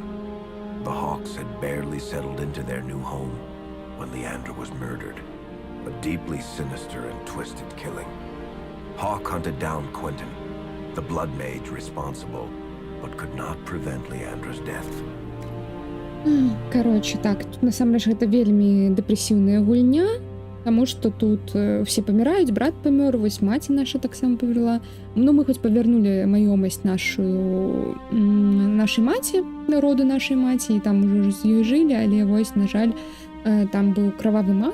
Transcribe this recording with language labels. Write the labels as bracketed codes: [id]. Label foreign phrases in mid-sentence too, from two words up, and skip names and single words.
[en] The Hawks had barely settled into their new home when Leandra was murdered, a deeply sinister and twisted killing. Hawk hunted down Quentin, the blood mage responsible, but could not prevent Leandra's death. [ru] Короче, так, [be] тут насамрэч гэта вельмі дэпрэсіўная гульня, таму што тут все паміраюць, брат памёр, вось маці наша таксама памерла. Ну, мы хоць павярнулі маёмасць нашай маці, роду нашай маці, і там уже з ёй жылі, але вось, на жаль, там быў крававы маг.